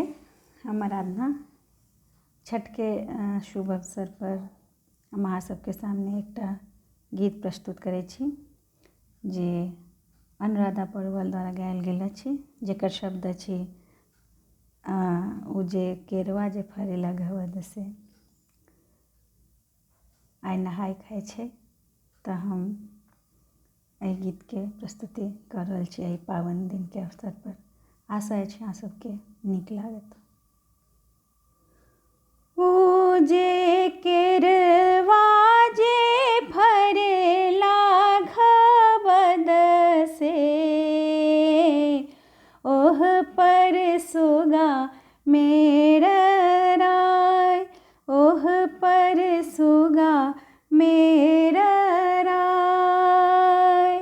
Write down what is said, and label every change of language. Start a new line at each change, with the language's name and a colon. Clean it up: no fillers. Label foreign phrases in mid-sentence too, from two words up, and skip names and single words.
Maithili: हम आराधना छठ के शुभ अवसर पर हम अहाँ सबके सामने एकटा गीत प्रस्तुत करै छी जे अनुराधा पौडवाल द्वारा गायल गेल अछि, जेकर शब्द अछि ओ जे केरवा जे फरेला घवद से आइ नहाय खाय छै। तऽ हम एहि गीत के प्रस्तुति कर रहल छी एहि पावन दिन के अवसर पर। आशा अछि अहाँ सबके नीक लागत। ओ जे केरवा जे फरेला घवद से ओह पर सुगा मेर राय, ओह पर सुगा मेर राय।